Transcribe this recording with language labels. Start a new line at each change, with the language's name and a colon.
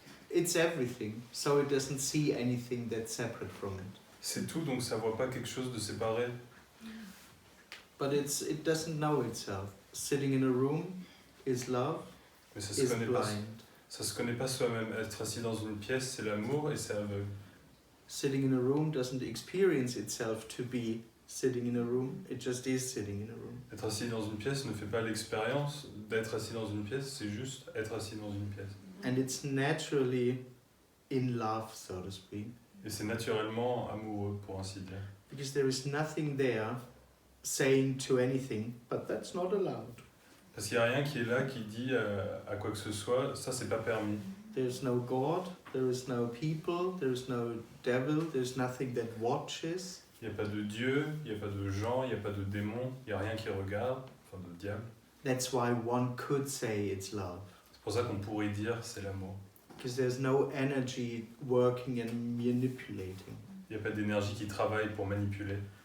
English: It's everything, so it doesn't see anything that's separate from it.
French: C'est tout, donc ça voit pas quelque chose de séparé.
English: But it doesn't know itself. Sitting in a room is love,
French: Mais ça se
English: is
French: connaît pas.
English: blind.
French: Ça se connaît pas soi-même. Être assis dans une pièce, c'est l'amour et c'est aveugle.
English: Sitting in a room doesn't experience itself to be sitting in a room, it just is sitting in a room.
French: Être assis dans une pièce ne fait pas l'expérience d'être assis dans une pièce, c'est juste être assis dans une pièce.
English: And it's naturally in love, so to speak.
French: Et c'est naturellement amoureux, pour ainsi dire.
English: Because there is nothing there saying to anything, but that's not allowed.
French: Parce qu'il n'y a rien qui est là qui dit à quoi que ce soit, ça c'est pas permis.
English: There's no God, there is no people, there is no devil, there's nothing that watches.
French: Il n'y a pas de Dieu, il n'y a pas de gens, il n'y a pas de démons, il n'y a rien qui regarde, enfin de diable.
English: That's why one could say it's love.
French: C'est pour ça qu'on pourrait dire c'est l'amour.
English: Because there's no energy working and manipulating.
French: Il n'y a pas d'énergie qui travaille pour manipuler.